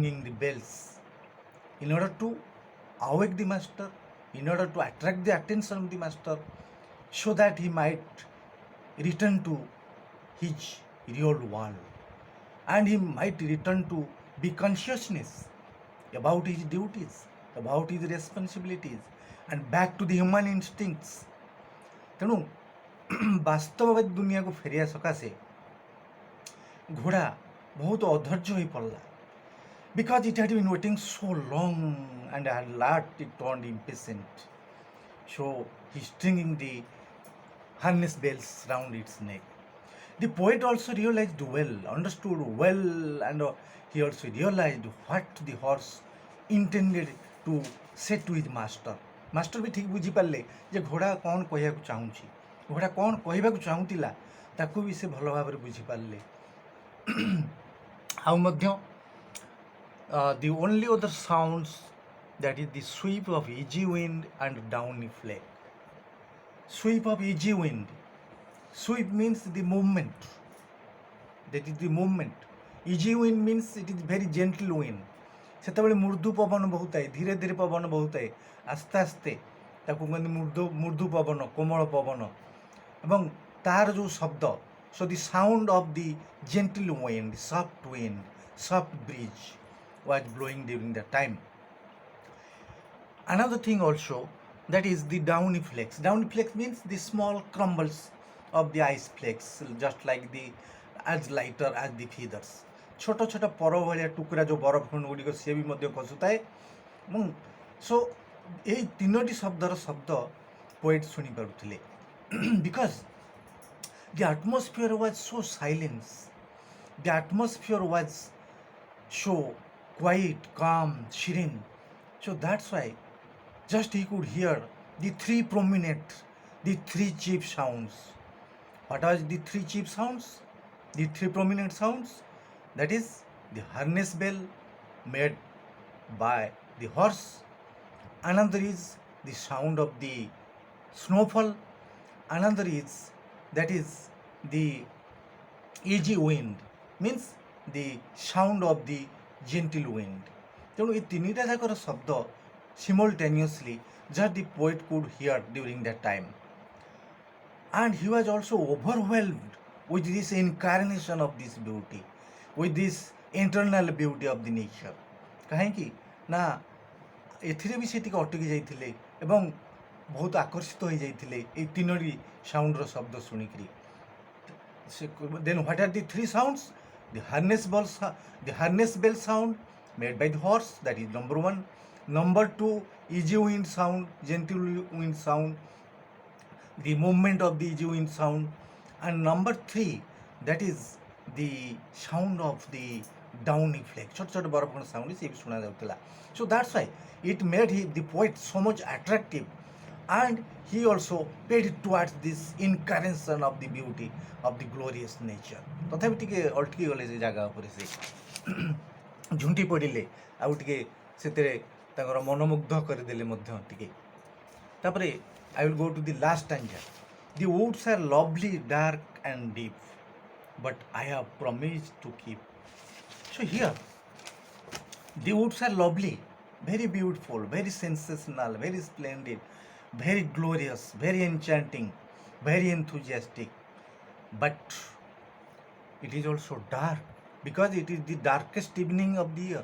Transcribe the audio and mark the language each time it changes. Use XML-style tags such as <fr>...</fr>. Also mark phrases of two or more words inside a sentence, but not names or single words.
<en>the bells in order to awake the master, in order to attract the attention of the master, so that he might return to his real world and he might return to be consciousness about his duties, about his responsibilities, and back to the human instincts.</en> <or>ତେଣୁ ବାସ୍ତବବାଦୀ ଦୁନିଆକୁ ଫେରିବା ସକାଶେ ଘୋଡ଼ା ବହୁତ ଅଧୈର୍ଯ୍ୟ ହୋଇ ପଡ଼ିଲା,</or> <en>because it had been waiting so long and at last it turned impatient. So he's stringing the harness bells round its neck. The poet also realized well, understood well, and he also realized what the horse intended to say to his master.</en> <or>ମାଷ୍ଟର ବି ଠିକ୍ ବୁଝିପାରିଲେ ଯେ ଘୋଡ଼ା କ'ଣ କହିବାକୁ ଚାହୁଁଛି, ଘୋଡ଼ା କ'ଣ କହିବାକୁ ଚାହୁଁଥିଲା ତାକୁ ବି ସେ ଭଲ ଭାବରେ ବୁଝିପାରିଲେ। ଆଉ ମଧ୍ୟ</or> <en>the only other sounds, that is the sweep of easy wind and downy flake. Sweep of easy wind. Sweep means the movement. That is the movement. Easy wind means it is very gentle wind.</en> <or>ସେତେବେଳେ ମୃଦୁ ପବନ ବହୁଥାଏ, ଧୀରେ ଧୀରେ ପବନ ବହୁଥାଏ, ଆସ୍ତେ ଆସ୍ତେ ତାକୁ କୁହନ୍ତି ମୃଦୁ ପବନ, କୋମଳ ପବନ, ଏବଂ ତାର ଯେଉଁ ଶବ୍ଦ,</or> <en>so the sound of the gentle wind, soft breeze was blowing during that time. Another thing also, that is the downy flakes. Downy flakes means the small crumbles of the ice flakes, just like as lighter as the feathers.</en> <or>ଛୋଟ ଛୋଟ ପର ଭଳିଆ ଟୁକୁରା ଯେଉଁ ବରଫ ଖଣ୍ଡ ଗୁଡ଼ିକ ସିଏ ବି ମଧ୍ୟ ଖସୁଥାଏ। ଏବଂ ସୋ ଏହି ତିନୋଟି ଶବ୍ଦର ଶବ୍ଦ ପୋଏଟ୍ ଶୁଣିପାରୁଥିଲେ,</or> <en>because the atmosphere was so silence, the atmosphere was so quiet, calm, serene. So that's why just he could hear the three chief sounds. What are the three chief sounds? The three prominent sounds? That is the harness bell made by the horse. Another is the sound of the snowfall. Another is the easy wind, means the sound of the gentle wind.</en> <or>ତେଣୁ ଏ ତିନିଟା ଯାକର ଶବ୍ଦ</or> <en>simultaneously just the poet could hear during that time. And he was also overwhelmed with this incarnation of this beauty, with this internal beauty of the nature.</en> <or>କାହିଁକି ନା ଏଥିରେ ବି ସେ ଟିକେ ଅଟକି ଯାଇଥିଲେ ଏବଂ ବହୁତ ଆକର୍ଷିତ ହୋଇଯାଇଥିଲେ ଏଇ ତିନୋଟି ସାଉଣ୍ଡର ଶବ୍ଦ ଶୁଣିକିରି।</or> <en>then what are the three sounds? The harness bell sound made by the horse, that is number one. Number two, easy wind sound, gentle wind sound, the movement of the easy wind sound. And number three, that is the sound of the downy flake. Short barapon sound is</en> <or>ଶୁଣା ଯାଉଥିଲା.</or> <en>So that's why it made the poet so much attractive, and he also paid towards this incarnation of the beauty of the glorious nature.</en> <or>ତଥାପି ଟିକେ ଅଟକି ଗଲେ ସେ ଜାଗା ଉପରେ ସେ ଝୁଣ୍ଟି ପଡ଼ିଲେ, ଆଉ ଟିକେ ସେଥିରେ ତାଙ୍କର ମନମୁଗ୍ଧ କରିଦେଲେ ମଧ୍ୟ ଟିକେ।</or> <en>ତାପରେ I will go to the last stanza. The woods are lovely, dark and deep, but I have promised to keep. So here, the woods are lovely, very beautiful, very sensational, very splendid, very glorious, very enchanting, very enthusiastic, but it is also dark, because it is the darkest evening of the year.</en>